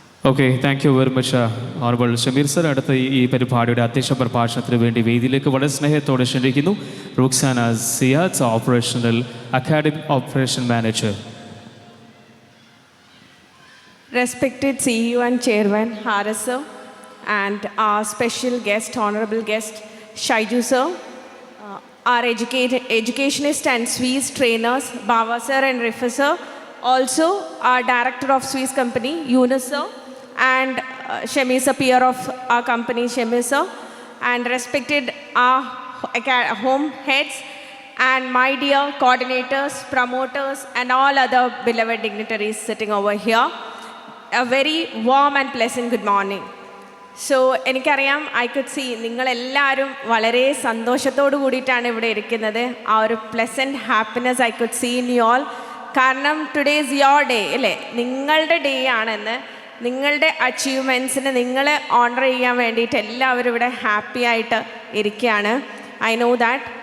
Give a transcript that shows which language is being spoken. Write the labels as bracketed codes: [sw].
[ml] Okay, [en] thank you very much [ml] honourable Shameer sir. അടുത്ത ഈ പരിപാടിയുടെ അധ്യക്ഷ പ്രഭാഷണത്തിന് വേണ്ടി വേദിയിലേക്ക് വളരെ സ്നേഹത്തോടെ ക്ഷണിക്കുന്നു Ruksana Siyad, operational academic operation manager. [en] Respected CEO and Chairman Haris sir, and our special guest, honorable guest Shaiju sir, our educationist and Swiss trainers Bava sir and Rifa sir, also our director of Swiss company Yunus sir, and Shemi sir, peer of our company Shemi sir, and respected our home heads and my dear coordinators, promoters and all other beloved dignitaries sitting over here. A very warm and pleasant good morning. [ml] So എനിക്കറിയാം, [en] I could see [ml] നിങ്ങളെല്ലാവരും വളരെ സന്തോഷത്തോടു കൂടിയിട്ടാണ് ഇവിടെ ഇരിക്കുന്നത്. ആ ഒരു [en] Pleasant happiness I could see in you all. [ml] കാരണം [en] today is your day [ml] അല്ലേ, നിങ്ങളുടെ ഡേ ആണെന്ന്. നിങ്ങളുടെ അച്ചീവ്മെൻറ്റ്സിന് നിങ്ങളെ ഓണർ ചെയ്യാൻ വേണ്ടിയിട്ട് എല്ലാവരും ഇവിടെ ഹാപ്പി ആയിട്ട് ഇരിക്കുകയാണ്. [en] I know that.